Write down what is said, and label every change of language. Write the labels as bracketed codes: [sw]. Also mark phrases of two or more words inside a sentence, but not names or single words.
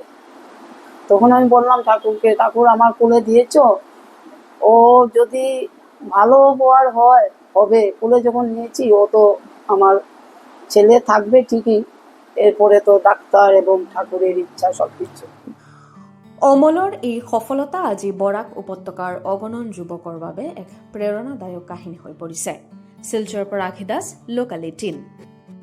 [bn] তখন আমি বললাম ঠাকুরকে, ঠাকুর আমার কোলে দিয়েছ, ও যদি ভালো হওয়ার হবে, কোলে যখন নিয়েছি ও তো আমার ছেলে থাকবে ঠিকই, এরপরে তো ডাক্তার এবং ঠাকুরের ইচ্ছা সব কিছু। [as] অমলৰ এই সফলতা আজি বৰাক উপত্যকাৰ অগণন যুৱকৰ বাবে এক প্ৰেৰণাদায়ক কাহিনী হৈ পৰিছে। শিলচৰৰ পৰা আখি দাস, লোকাল 18।